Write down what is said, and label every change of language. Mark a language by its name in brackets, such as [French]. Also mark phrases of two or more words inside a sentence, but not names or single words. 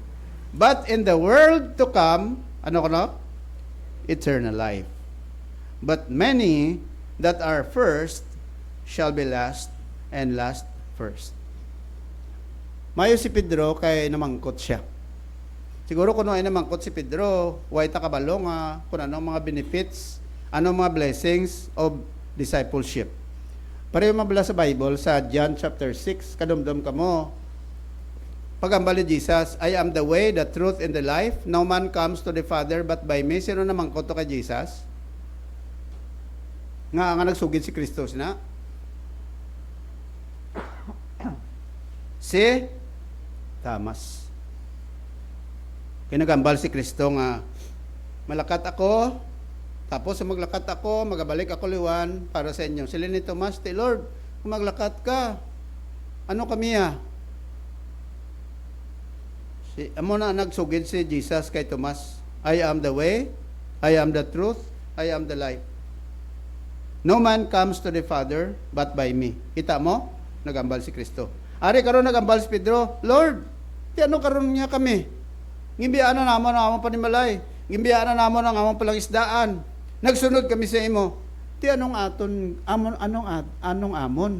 [English] But in the world to come, eternal life. But many that are first shall be last, and last first. [Hiligaynon] Mayo si Pedro kay namangkot siya. Siguro kung ay namangkot si Pedro, way ta kabalo nga kung anong mga benefits, anong mga [English] blessings of discipleship. [Hiligaynon] Pareho mabala sa Bible sa John chapter 6, kadumdum ka mo. [English] Pagambali Jesus, I am the way, the truth, and the life. No man comes to the Father but by me. [Hiligaynon] Sino namangkot to kay Jesus? Nga nagsugid si Kristo na. Si Thomas. Kinagambal si Kristo nga, malakat ako, tapos sa maglakat ako, magabalik ako liwan para sa inyo. Sila ni Thomas, Lord, kung maglakat ka, ano kami amo na nagsugid si Jesus kay Thomas, [English] I am the way, I am the truth, I am the life. No man comes to the Father but by me. [Hiligaynon] Kita mo? Nagambal si Kristo. Ari karon nagambal si Pedro, Lord, ti ano karon niya kami? Ngimbiaan na namon ang among panimalay. Ngimbiaan na namon ang among palangisdaan. Nagsunod kami sa imo. Ti anong aton anong amon?